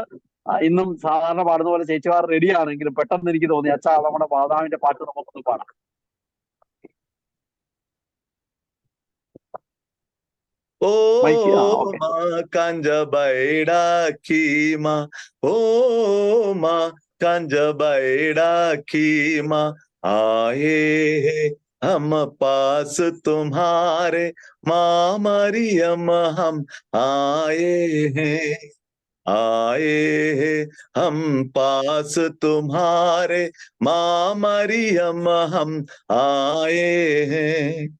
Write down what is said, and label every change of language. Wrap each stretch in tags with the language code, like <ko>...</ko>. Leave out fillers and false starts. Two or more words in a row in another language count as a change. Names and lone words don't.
<ml>ഇന്നും സാധാരണ പാടുന്ന പോലെ ചേച്ചിമാർ റെഡിയാണെങ്കിലും പെട്ടെന്ന് എനിക്ക് തോന്നി അച്ഛാ നമ്മുടെ മാതാവിന്റെ പാട്ട് നമുക്കൊന്ന് പാടാം. ഓ മാ കാഞ്ചബൈഡാ കീമാ, ഓ മാ കാഞ്ചബൈഡാ കീമാ,</ml> <hi>ആയേ हम पास तुम्हारे माँ मरियम हम आए हैं, आए हैं हम पास तुम्हारे माँ मरियम हम आए हैं।</hi>